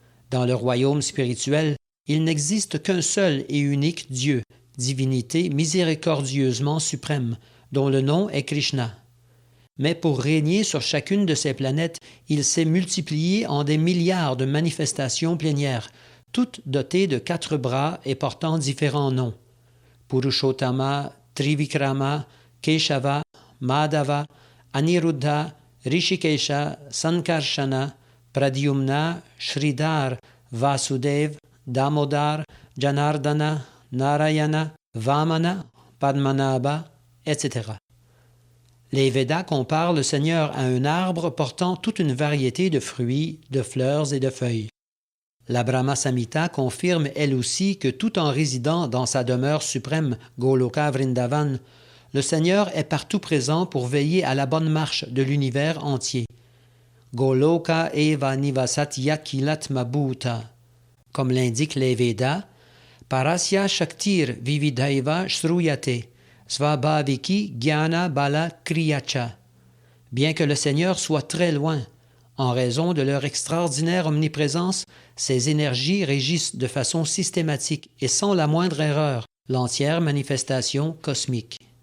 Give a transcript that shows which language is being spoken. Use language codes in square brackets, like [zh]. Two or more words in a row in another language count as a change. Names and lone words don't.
[fr] Dans le royaume spirituel, il n'existe qu'un seul et unique Dieu, divinité miséricordieusement suprême, dont le nom est Krishna. Mais pour régner sur chacune de ces planètes, il s'est multiplié en des milliards de manifestations plénières, toutes dotées de 4 bras et portant différents noms. Purushottama, Trivikrama, Keshava, Madhava, Aniruddha, Rishikesha, Sankarshana, Pradyumna, Sridhar, Vasudev, Damodar, Janardana, Narayana, Vamana, Padmanabha, etc. Les Védas comparent le Seigneur à un arbre portant toute une variété de fruits, de fleurs et de feuilles. La Brahma Samhita confirme elle aussi que tout en résidant dans sa demeure suprême, Goloka Vrindavan, le Seigneur est partout présent pour veiller à la bonne marche de l'univers entier. [sa] गोलोक एव निवसत्य् अखिलात्म भूतः. [fr] Comme l'indiquent les Védas, [sa] परस्य शक्तिर् विविधैव श्रूयते, स्वाभाविकी ज्ञान बल क्रियाच. [fr] Bien que le Seigneur soit très loin, en raison de leur extraordinaire omniprésence, ces énergies régissent de façon systématique et sans la moindre erreur l'entière manifestation cosmique.